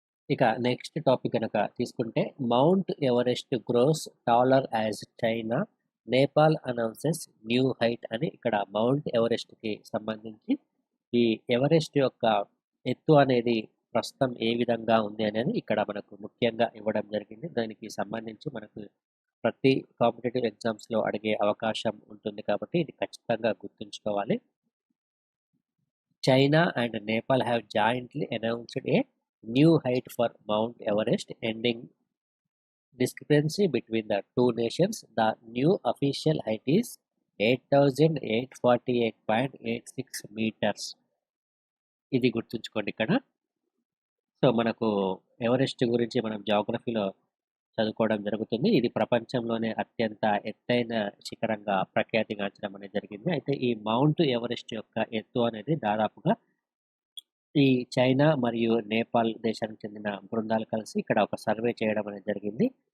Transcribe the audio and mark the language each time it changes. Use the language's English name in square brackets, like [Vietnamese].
[Telugu] ఇక next topic కనుక తీసుకుంటే [English] Mount Everest grows taller as China, Nepal announces new height [Telugu] అని ఇక్కడ మౌంట్ ఎవరెస్ట్కి సంబంధించి ఈ ఎవరెస్ట్ యొక్క ఎత్తు అనేది ప్రస్తుతం ఏ విధంగా ఉంది అనేది ఇక్కడ మనకు ముఖ్యంగా ఇవ్వడం జరిగింది. దానికి సంబంధించి మనకు ప్రతి కాంపిటేటివ్ ఎగ్జామ్స్లో అడిగే అవకాశం ఉంటుంది కాబట్టి ఇది ఖచ్చితంగా గుర్తుంచుకోవాలి. [English] China and Nepal have jointly announced a new height for Mount Everest, ending discrepancy between the two nations. The new official height is 8,848.86 meters. [Telugu] ఇది గుర్తుంచుకోండి ఇక్కడ. సో మనకు ఎవరెస్ట్ గురించి మనం జాగ్రఫీలో చదువుకోవడం జరుగుతుంది. ఇది ప్రపంచంలోనే అత్యంత ఎత్తైన శిఖరంగా ప్రఖ్యాతిగాంచడం అనేది జరిగింది. అయితే ఈ మౌంట్ ఎవరెస్ట్ యొక్క ఎత్తు అనేది దాదాపుగా ఈ చైనా మరియు నేపాల్ దేశానికి చెందిన బృందాలు కలిసి ఇక్కడ ఒక సర్వే చేయడం అనేది జరిగింది.